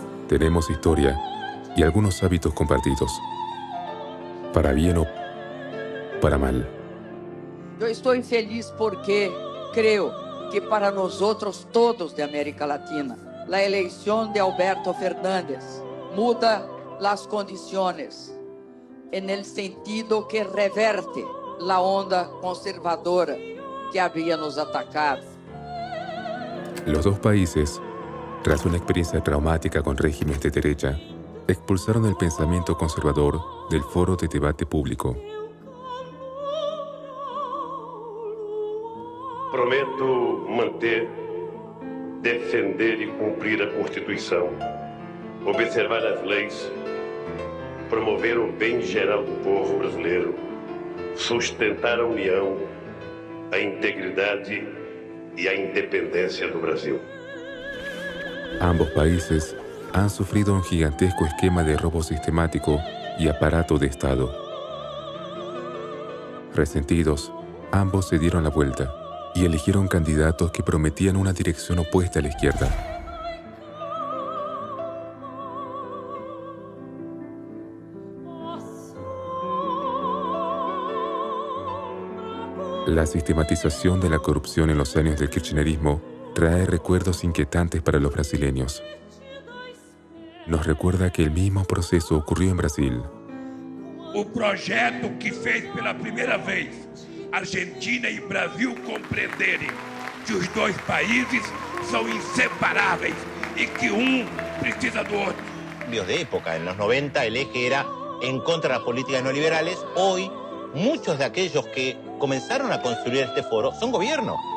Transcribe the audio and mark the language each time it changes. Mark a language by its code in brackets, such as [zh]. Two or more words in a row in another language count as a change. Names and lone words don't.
[es] Tenemos historia y algunos hábitos compartidos, para bien o para mal. [pt] Eu estou feliz porque creio que para nós outros todos de América Latina, a eleição de Alberto Fernández muda as condições [es] en el sentido [pt] que reverte a onda conservadora que havia nos atacado. [es] Los dos países, tras una experiencia traumática con regímenes de derecha, expulsaron el pensamiento conservador del foro de debate público. [pt] Prometo manter, defender e cumprir a Constituição, observar as leis, promover o bem geral do povo brasileiro, sustentar a união, a integridade e a independência do Brasil. [es] Ambos países han sufrido un gigantesco esquema de robo sistemático y aparato de Estado. Resentidos, ambos se dieron la vuelta y eligieron candidatos que prometían una dirección opuesta a la izquierda. La sistematización de la corrupción en los años del kirchnerismo trae recuerdos inquietantes para los brasileños. Nos recuerda que el mismo proceso ocurrió en Brasil. [pt] O projeto que fez pela primeira vez Argentina e Brasil compreenderem que os dois países são inseparáveis e que precisa do outro. [es] Cambios de época. En los 90 el eje era en contra de las políticas neoliberales. Hoy, muchos de aquellos que comenzaron a construir este foro son gobierno.